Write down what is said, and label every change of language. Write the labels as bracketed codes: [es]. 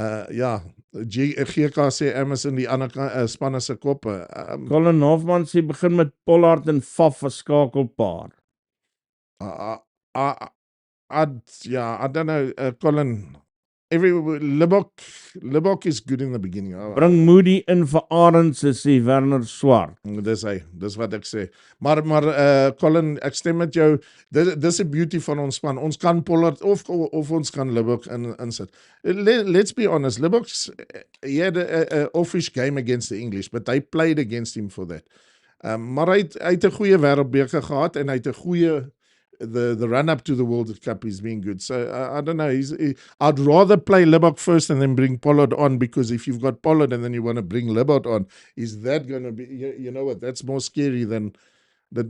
[af] GK sê Emerson die ander spanne se koppe. Colin Hoffman sê begin met Pollard en Faf as skakelpaar. [en] I don't know, Colin, Libbok is good in the beginning. [af] Bring Moody in vir Arendse, sê Werner Swart. Dis wat ek sê. Maar Colin, ek stem met jou. Dis 'n beauty van ons span. Ons kan Pollard of ons kan Libbok insit. [en] Let's be honest, Libbok's he had a offish game against the English, but they played against him for that. [af] Maar hy het 'n goeie wêreldbeker gehad en hy het 'n goeie [en] the run up to the World Cup is being good. So I don't know. I'd rather play Libbok first and then bring Pollard on, because if you've got Pollard and then you want to bring Libbok on, is that going to be? You know what? That's more scary than that.